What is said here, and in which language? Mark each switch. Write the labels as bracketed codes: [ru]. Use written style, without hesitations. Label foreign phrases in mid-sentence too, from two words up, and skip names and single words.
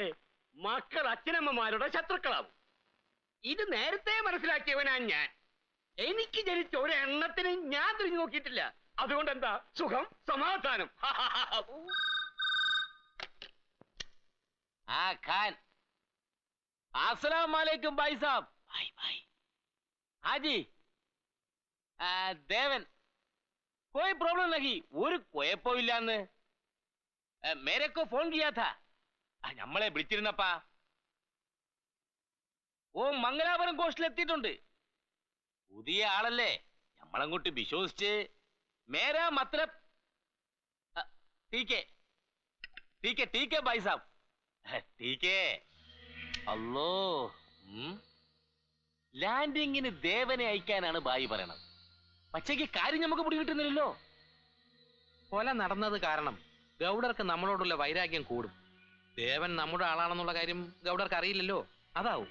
[ml] മക്കൾ അച്ഛനമ്മമാരുടെ ശത്രുക്കളാവും. ഇത് നേരത്തെ മനസ്സിലാക്കിയവനാ ഞാൻ. എനിക്ക് ജനിച്ച ഒരെണ്ണത്തിന് ഞാൻ തിരിഞ്ഞു നോക്കിയിട്ടില്ല. അതുകൊണ്ട് എന്താ സുഖം, സമാധാനം. ഖാൻ, [hi] अस्सलाम वालेकुम भाई साहब। भाई भाई हाँ जी देवन कोई प्रॉब्लम नहीं [ml] ഒരു കുഴപ്പമില്ലാന്ന് [hi] मेरेको फ़ोन किया था [ml] നമ്മളെ വിളിച്ചിരുന്നപ്പാ ഓ മംഗലാപുരം കോസ്റ്റിൽ എത്തിയിട്ടുണ്ട് പുതിയ ആളല്ലേ നമ്മളങ്ങോട്ട് വിശ്വസിച്ച് [hi] मेरा मतलब ठीक है ठीक है भाई साहब ठीक है [ml] അല്ലോ ലാൻഡിങ്ങിന് ദേവനെ അയക്കാനാണ് ബായി പറയണത് പക്ഷേക്ക് കാര്യം നമുക്ക് പിടി കിട്ടുന്നില്ലല്ലോ കൊല നടന്നത് കാരണം ഗൗഡർക്ക് നമ്മളോടുള്ള വൈരാഗ്യം കൂടും ദേവൻ നമ്മുടെ ആളാണെന്നുള്ള കാര്യം ഗൗഡർക്ക് അറിയില്ലല്ലോ അതാവും